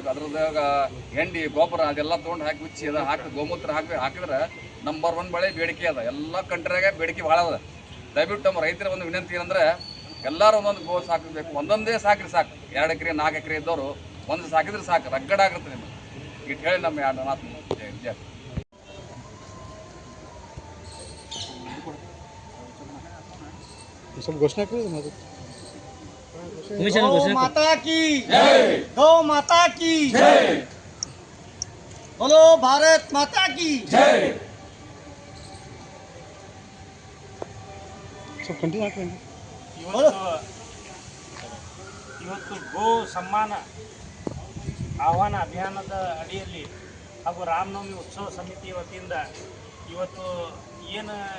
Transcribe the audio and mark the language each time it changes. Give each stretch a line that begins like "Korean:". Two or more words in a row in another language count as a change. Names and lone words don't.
Kannada: ಅದ್ರದಾಗ ಹೆಂಡಿ ಗೊಬ್ಬರ ಅದೆಲ್ಲ ತೊಗೊಂಡು ಹಾಕಿ ಉಚ್ಚಿ ಅದ ಹಾಕಿ ಗೋಮೂತ್ರ ಹಾಕಿದ್ರೆ ನಂಬರ್ 1 ಬೆಳೆ ಬೇಡಿಕೆ ಅದ. ಎಲ್ಲ ಕಂಟ್ರಿಯಾಗ ಬೇಡಿಕೆ ಭಾಳ ಅದ. ದಯವಿಟ್ಟು ನಮ್ಮ ರೈತರ ಒಂದು ವಿನಂತಿ ಏನಂದ್ರೆ ಎಲ್ಲರೂ ಒಂದೊಂದು ಗೋ ಸಾಕಬೇಕು. ಒಂದೊಂದೇ ಸಾಕ್ರಿ ಸಾಕು. 2 ಎಕರೆ 4 ಎಕರೆ ಇದ್ದವರು ಒಂದು ಸಾಕಿದ್ರೆ ಸಾಕು, ರಗ್ಗಡಾಗುತ್ತೆ ನಿಮಗೆ. ಇಟ್ಟು ಹೇಳಿ ನಮ್ಮ 2 ಮಾತು
Hindi: घोषणा गौ माता की जय, गौ माता की जय, बोलो भारत माता की जय.
Kannada: ಇವತ್ತು ಗೋ ಸಮ್ಮಾನ ಆಹ್ವಾನ ಅಭಿಯಾನದ ಅಡಿಯಲ್ಲಿ ಹಾಗೂ ರಾಮನವಮಿ ಉತ್ಸವ ಸಮಿತಿ ವತಿಯಿಂದ ಇವತ್ತು ಏನು